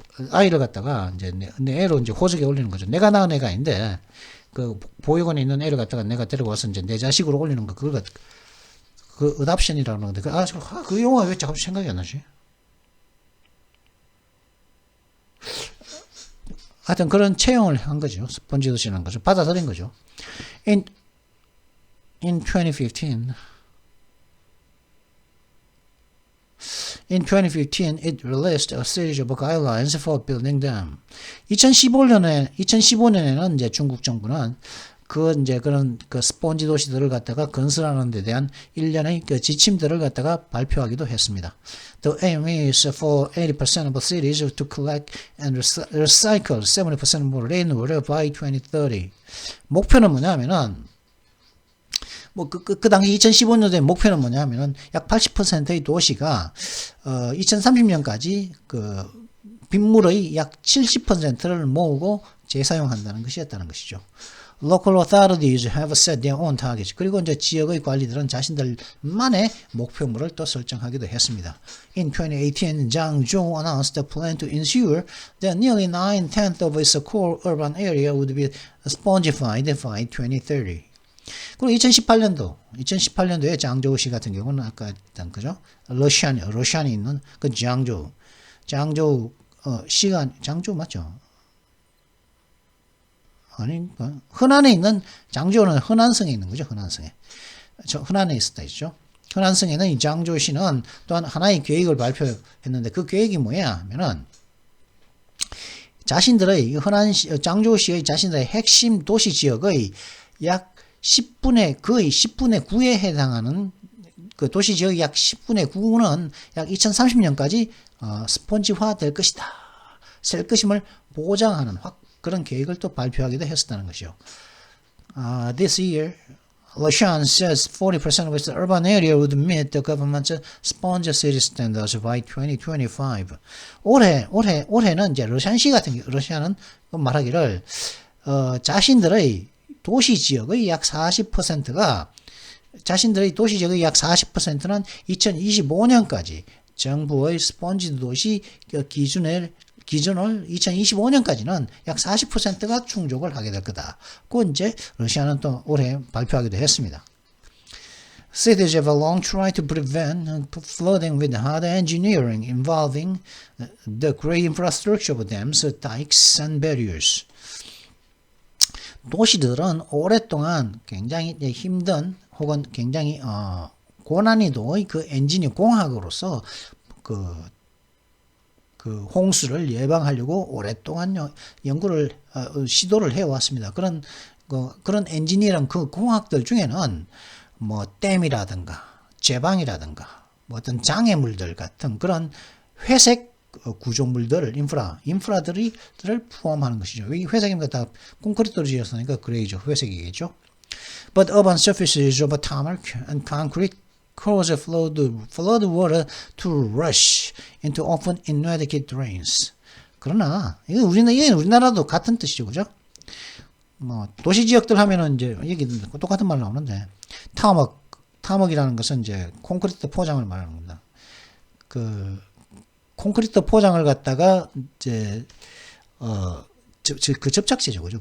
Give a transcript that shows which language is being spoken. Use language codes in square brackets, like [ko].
[ko] 아이를 갖다가 이제 내 애로 이제 호적에 올리는 거죠. 내가 낳은 애가 아닌데, 그 보육원에 있는 애를 갖다가 내가 데려와서 이제 내 자식으로 올리는 거, 그걸 그 어답션이라고 하는데, 그 용어가 왜 자꾸 생각이 안 나지? 하여튼 그런 채용을 한 거죠. 스폰지 도시라는 거죠. 받아들인 거죠. [en] In 2015, it released a series of guidelines for building them. [ko] 2015년에는 이제 중국 정부는 그런 스폰지 도시들을 갖다가 건설하는 데 대한 일련의 그 지침들을 갖다가 발표하기도 했습니다. [en] The aim is for 80% of cities to collect and recycle 70% more rainwater by 2030. [ko] 목표는 뭐냐면은 그 당시 2015년도의 목표는 뭐냐면은 약 80%의 도시가 2030년까지 그 빗물의 약 70%를 모으고 재사용한다는 것이었다는 것이죠. [en] Local authorities have set their own targets. [ko] 그리고 이제 지역의 관리들은 자신들만의 목표물을 또 설정하기도 했습니다. [en] In 2018, Zhang Zhou announced a plan to ensure that nearly 9/10 of its core urban area would be spongified by 2030. [ko] 그리고 2018년도에 장저우시 같은 경우는 아까 했던 거죠. 러시안에 있는 그 장저우 시가 장저우 맞죠? 아닌가? 흔안에 있는 장저우는 흔안성에 있는 거죠. 흔안에 있었다 했죠. 흔안성에는 이 장저우시는 또한 하나의 계획을 발표했는데 그 계획이 뭐야 하면은 자신들의 장저우시의 자신들의 핵심 도시 지역의 약 10분의 9에 해당하는 그 도시 지역의 약 10분의 9는 약 2030년까지 스폰지화 될 것이다. 셀 것임을 보장하는 그런 계획을 또 발표하기도 했었다는 것이요. [en] This year, Lashan says 40% of its urban area would meet the government's sponge city standards by 2025. [ko] 올해는 이제 러시아는 말하기를 자신들의 도시 지역의 약 40%가 자신들의 도시 지역의 약 40%는 2025년까지 정부의 스폰지 도시 기준을 2025년까지는 약 40%가 충족을 하게 될 거다. 그 이제 러시아는 또 올해 발표하기도 했습니다. [en] Cities have long tried to prevent flooding with hard engineering involving the great infrastructure of dams, dikes, and barriers. [ko] 도시들은 오랫동안 굉장히 힘든 혹은 굉장히 고난이도의 그 엔지니어 공학으로서 그 홍수를 예방하려고 오랫동안 시도를 해왔습니다. 그런 엔지니어링 그 공학들 중에는 뭐 댐이라든가 제방이라든가 뭐 어떤 장애물들 같은 그런 회색 구조물들을 인프라들을 포함하는 것이죠. 이 회색이면 다 콘크리트로 지었으니까 그레이죠. 회색이겠죠. [en] But urban surfaces of tarmac and concrete cause flood water to rush into often inadequate drains. [ko] 그러나 이게 우리나라도 같은 뜻이죠, 그죠? 뭐 도시 지역들 하면은 이제 여기 똑같은 말 나오는데 타먹이라는 것은 이제 콘크리트 포장을 말하는 겁니다. 그 콘크리트 포장을 갖다가 이제 그 접착제죠, 그죠?